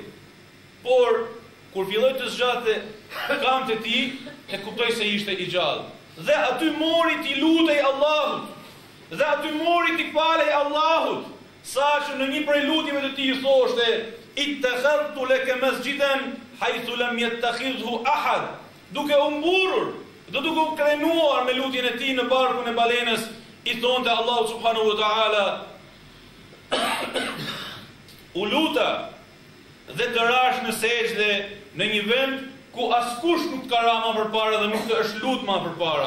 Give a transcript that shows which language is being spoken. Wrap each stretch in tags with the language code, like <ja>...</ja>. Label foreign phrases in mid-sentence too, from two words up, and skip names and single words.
<sq>Por kur filloi të zgjate këmbët e tij, e kuptoi se ishte i gjallë. Dhe aty mori t'i lutej Allahut. Dhe aty mori t'i falej Allahut, saqë në një prej lutjeve të tij thoshte:</sq> <ar>"اتخذت لك مسجدا حيث لم يتخذ أحد."</ar> <sq>Duke u mburur, dhe duke u krenuar me lutjen e tij në barkun e balenës, i thonte Allahu</sq> <ar>سبحانه وتعالى:</ar> <sq>"U luta dhe të rash në sejdë në një vend ku askush nuk ka rama përpara dhe nuk të është lut më përpara."</sq>